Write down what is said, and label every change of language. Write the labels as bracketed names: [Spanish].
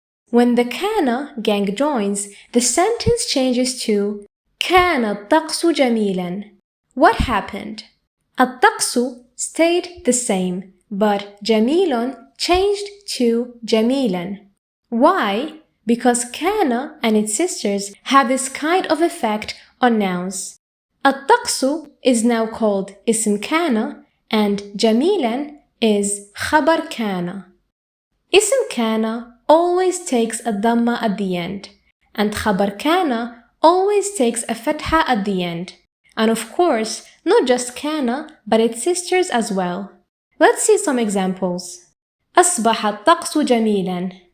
[English] When the Kaana gang joins, the sentence changes to [Arabic] كان الطقس جميلا. [English] What happened? الطقس stayed the same, but جميل changed to جميلا. Why? Because Kaana and its sisters have this kind of effect on nouns. [Arabic] الطقس [English] is now called [Arabic] اسم كان and جميلا is خبر كان. [English] اسم كان always takes a dhamma at the end and خبر كان always takes a fatha at the end. And of course, not just Kaana but its sisters as well. Let's see some examples. [Arabic] أصبح الطقس جميلا.